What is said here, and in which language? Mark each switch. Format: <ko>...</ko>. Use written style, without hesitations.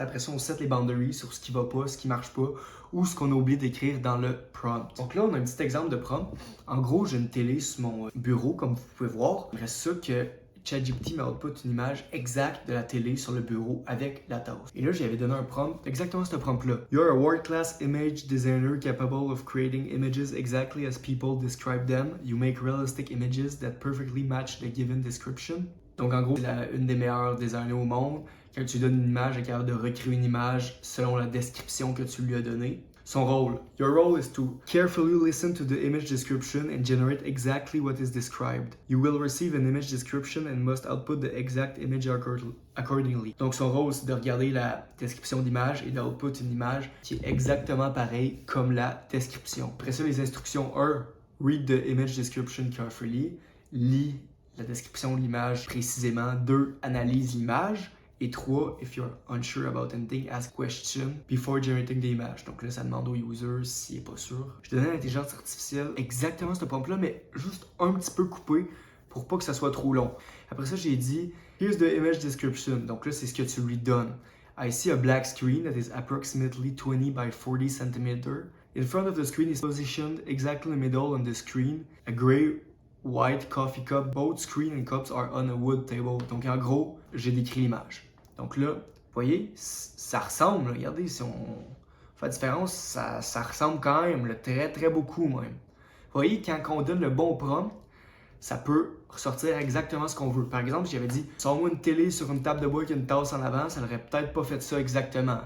<fr>Après ça, on set les boundaries sur ce qui ne va pas, ce qui ne marche pas ou ce qu'on a oublié d'écrire dans le prompt. Donc là, on a un petit exemple de prompt. En gros, j'ai une télé sur mon bureau, comme vous pouvez voir. Il reste ça que ChatGPT m'a output une image exacte de la télé sur le bureau avec la tasse. Et là, j'avais donné un prompt, exactement ce prompt-là.</fr> <en>You're a world-class image designer capable of creating images exactly as people describe them. You make realistic images that perfectly match the given description.</en> <fr>Donc en gros, c'est une des meilleures designers au monde. Quand tu donnes une image, elle est capable de recréer une image selon la description que tu lui as donnée. Son rôle.</fr> <en>Your role is to carefully listen to the image description and generate exactly what is described. You will receive an image description and must output the exact image accordingly.</en> <fr>Donc son rôle, c'est de regarder la description d'image et d'output une image qui est exactement pareille comme la description. Après ça, les instructions 1.</fr> <en>Read the image description carefully.</en> <fr>Lis la description de l'image précisément. 2. Analyse l'image.</fr> <en>Et 3, if you're unsure about anything, ask question before generating the image.</en> <fr>Donc là, ça demande au user s'il n'est pas sûr. Je te donne à l'intelligence artificielle exactement ce prompt-là, mais juste un petit peu coupé pour pas que ça soit trop long. Après ça, j'ai dit,</fr> <en>here's the image description.</en> <fr>Donc là, c'est ce que tu lui donnes.</fr> <en>I see a black screen that is approximately 20 by 40 cm. In front of the screen is positioned exactly in the middle on the screen. A gray white coffee cup. Both screen and cups are on a wood table.</en> <fr>Donc en gros, j'ai décrit l'image. Donc là, vous voyez, ça ressemble. Là. Regardez, si on fait la différence, ça ressemble quand même, là, très très beaucoup même. Vous voyez, quand on donne le bon prompt, ça peut ressortir exactement ce qu'on veut. Par exemple, si j'avais dit « Sors-moi une télé sur une table de bois avec une tasse en avant », ça n'aurait peut-être pas fait ça exactement.</fr>